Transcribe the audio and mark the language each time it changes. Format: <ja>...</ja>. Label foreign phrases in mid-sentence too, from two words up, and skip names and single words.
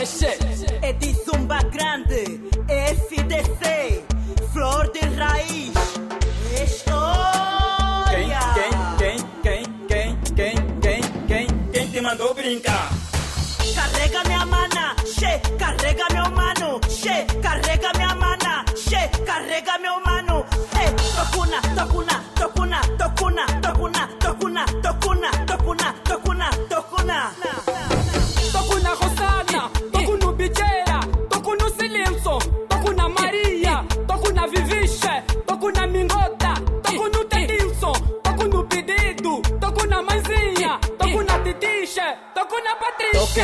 <pt>é de zumba grande, FDC, flor de raiz, história. Quem te mandou brincar? Carrega minha mana, carrega meu mano, carrega minha mana, carrega meu mano. Tocuna, tocuna, tocuna, tocuna, tocuna, tocuna, tocuna, tocuna, tocuna, tocuna. toco na Rosana, toco no Bicheira, toco no Silêncio, toco na Maria, toco na Viviche, toco na Mingota, toco no Tedilson, toco no Pedido, toco na Mãezinha, toco na Titiche, toco na Patrícia.</pt>